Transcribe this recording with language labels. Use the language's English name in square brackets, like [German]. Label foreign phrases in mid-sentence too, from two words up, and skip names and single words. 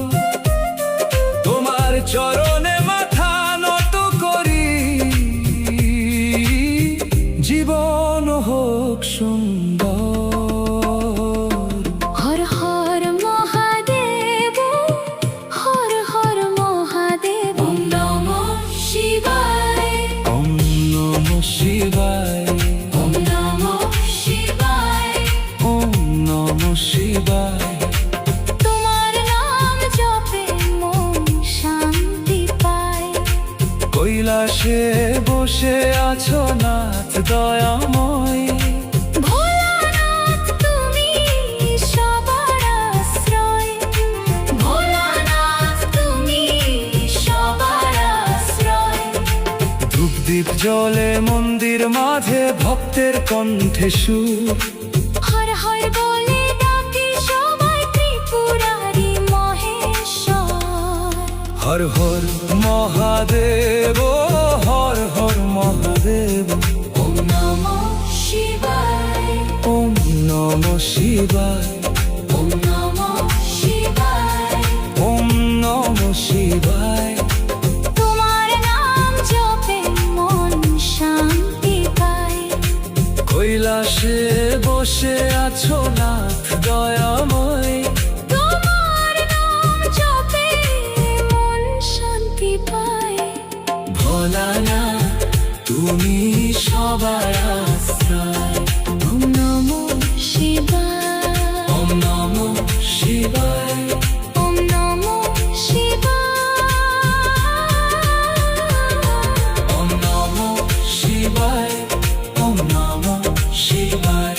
[Bangla] তোমার চরণে মাথা নত করি, জীবন হোক সুন্দর। হর হর মহাদেব, হর হর মহাদেব। [Sanskrit] ওম নমঃ শিবায়, ওম নমঃ শিবায়, ওম নমঃ শিবায়। ওম নমঃ শিবায়। [Bangla] তোমার নাম জপে মন শান্তি পায়। কৈলাসে বসে আছো নাথ দয়াময়, ভোলানাথ তুমি সবার আশ্রয়। ভোলানাথ তুমি সবার আশ্রয়। ধূপদীপ জলে মন্দির মাঝে ভক্তের কণ্ঠে সুর। হর হর বলে ডাকে সবাই ত্রিপুরারি মহেশ্বর। হর হর মহাদেব, হর হর মহাদেব। [Sanskrit] ওম নমঃ শিবায়, ওম নমঃ শিবায়, ওম নমঃ শিবায়। ওম নমঃ শিবায়। [Bangla] তোমার নাম জপে মন শান্তি পায়। কৈলাসে বসে আছো নাথ দয়াময়, তোমার নাম জপে মন শান্তি পায়। ভোলানাথ তুমি সবার আশ্রয়। [Sanskrit] ওম নমঃ শিবায়, ওম নমঃ শিবায়, ওম নমঃ শিবায়। ওম নমঃ শিবায়, ওম নমঃ শিবায়।